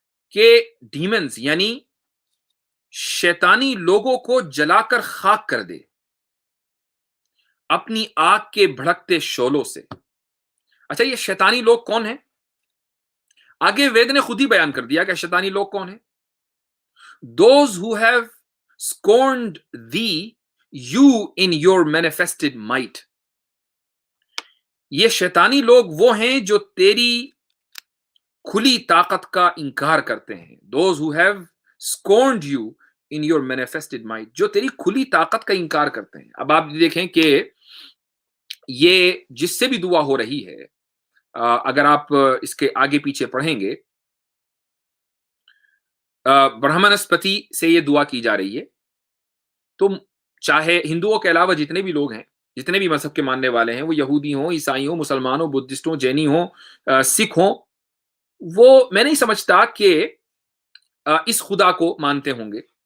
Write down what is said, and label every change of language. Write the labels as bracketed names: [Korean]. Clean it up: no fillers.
[Urdu] کہ ڈیمنز یعنی شیطانی لوگوں کو جلا کر خاک کر دے اپنی آگ کے بھڑکتے شعلوں سے. اچھا یہ شیطانی لوگ کون ہیں؟ آگے وید نے خود ہی بیان کر دیا کہ شیطانی لوگ کون ہیں. [English] Those who have scorned thee, you in your manifested might. [Urdu] یہ شیطانی لوگ وہ ہیں جو تیری کھلی طاقت کا انکار کرتے ہیں. [English] Those who have scorned you in your manifested might, [Urdu] جو تیری کھلی طاقت کا انکار کرتے ہیں. اب آپ دیکھیں کہ یہ جس سے بھی دعا ہو رہی ہے، اگر آپ اس کے آگے پیچھے پڑھیں گے، برہمنسپتی سے یہ دعا کی جا رہی ہے. تو چاہے ہندوؤں کے علاوہ جتنے بھی لوگ ہیں، جتنے بھی مذہب کے ماننے والے ہیں، وہ یہودی ہوں، عیسائی ہوں، مسلمان ہوں، بدھسٹ ہوں، جینی ہوں، سکھ ہوں، وہ میں نہیں سمجھتا کہ اس خدا کو مانتے ہوں گے.